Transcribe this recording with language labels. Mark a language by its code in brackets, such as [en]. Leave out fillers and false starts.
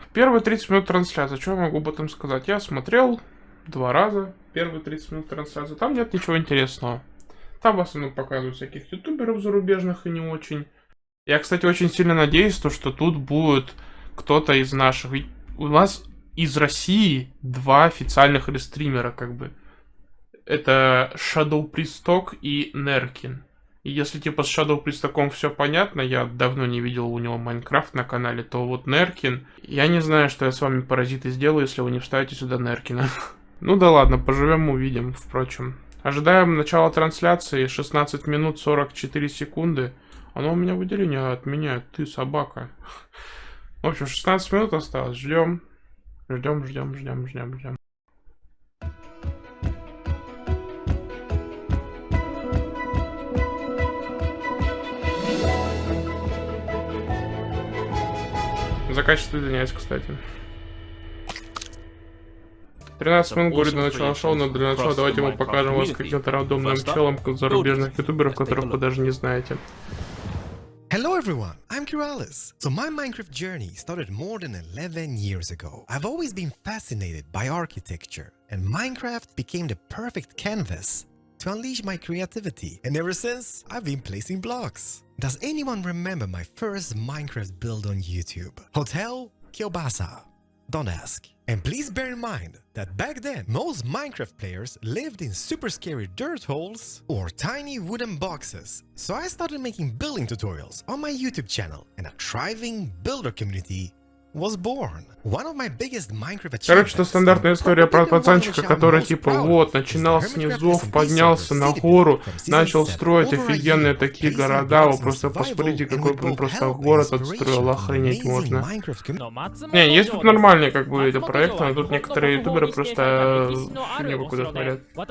[ru] Первые 30 минут трансляции, что я могу об этом сказать? Я смотрел 2 раза первые 30 минут трансляции, там нет ничего интересного. Там в основном показывают всяких ютуберов зарубежных и не очень. Я, кстати, очень сильно надеюсь, что тут будет кто-то из наших. Ведь у нас из России 2 официальных рестримера, как бы. Это Shadow Priestok и Nerkin. И если типа с Shadow Priestok'ом все понятно, я давно не видел у него Майнкрафт на канале, то вот Nerkin, я не знаю, что я с вами, паразиты, сделаю, если вы не вставите сюда Nerkina. Ну да ладно, поживем, увидим, впрочем. Ожидаем начала трансляции, 16 минут 44 секунды. Оно у меня выделение отменяет, ты собака. В общем, 16 минут осталось, ждем. Ждем. За качество извиняюсь, кстати. 13 минут говорит до начала шоу, но для начала давайте мы покажем вас каким-то рандомным челом зарубежных ютуберов, которых вы даже не знаете. [en] Hello everyone, I'm Kiralis. So my Minecraft journey started more than 11 years ago. I've always been fascinated by architecture, and Minecraft became the perfect canvas to unleash my creativity. And ever since, I've been placing blocks. Does anyone remember my first Minecraft build on YouTube? Hotel Kielbasa. Don't ask. And please bear in mind that back then, most Minecraft players lived in super scary dirt holes or tiny wooden boxes. So I started making building tutorials on my YouTube channel, and a thriving builder community was born. One of my biggest Minecraft [ru] Короче, это стандартная история про пацанчика, который типа вот, начинал с низов, поднялся на гору, начал строить офигенные такие города. Вы просто посмотрите, какой он просто город отстроил, охренеть можно. Не, есть тут нормальные как бы эти проекты, но тут некоторые ютуберы просто фигню куда смотрят.